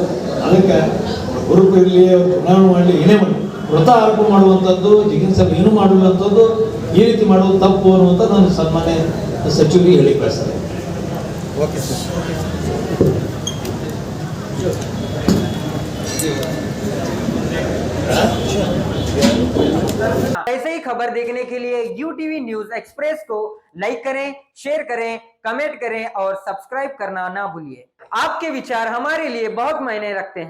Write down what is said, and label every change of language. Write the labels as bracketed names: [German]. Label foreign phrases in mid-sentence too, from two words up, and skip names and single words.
[Kannada] ಅದಕ್ಕೆ ಹುರುಪು ಇರಲಿ, ಅವ್ರು ಚುನಾವಣೆ ಮಾಡಲಿ, ಏನೇ ಮಾಡಲಿ, ವ್ರತ ಆರೋಪ ಮಾಡುವಂಥದ್ದು, ಜಿಗಿನ್ ಸಾಹೇಬ್ ಏನೂ ಮಾಡುವಂಥದ್ದು, ಈ ರೀತಿ ಮಾಡೋದು ತಪ್ಪು ಅನ್ನುವಂಥ ನಾನು ಸನ್ಮಾನ್ಯ ಸಚಿವರಿಗೆ ಹೇಳಿ ಬಯಸ್ತೇನೆ. [English] okay sir. [Hindi] ऐसे ही खबर देखने के लिए UTV न्यूज एक्सप्रेस को लाइक करें, शेयर करें, कमेंट करें और सब्सक्राइब करना ना भूलिए। आपके विचार हमारे लिए बहुत मायने रखते हैं।